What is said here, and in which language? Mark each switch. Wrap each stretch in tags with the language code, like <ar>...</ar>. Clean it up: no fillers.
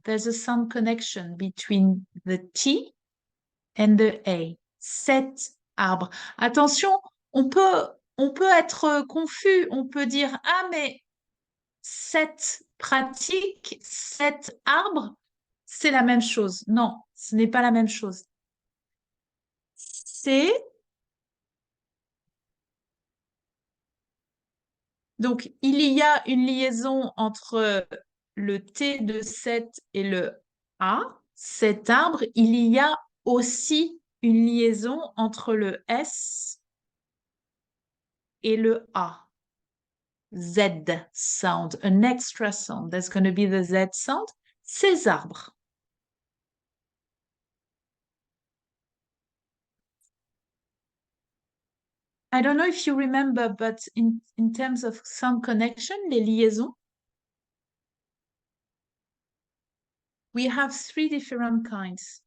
<en>There's a sound connection between the T and the A.</en> <fr>Cet arbre. Attention, on peut être confus. On peut dire, ah, mais cette pratique, cet arbre, c'est la même chose. Non, ce n'est pas la même chose. C'est Donc, il y a une liaison entre le T de 7 et le A, cet arbre. Il y a aussi une liaison entre le S et le A.</fr> <en>Z sound, an extra sound. That's going to be the Z sound.</en> <fr>Ces arbres.</fr> <en>I don't know if you remember, but in terms of sound connection,</en> <fr>les liaisons,</fr> <en>we have three different kinds.</en>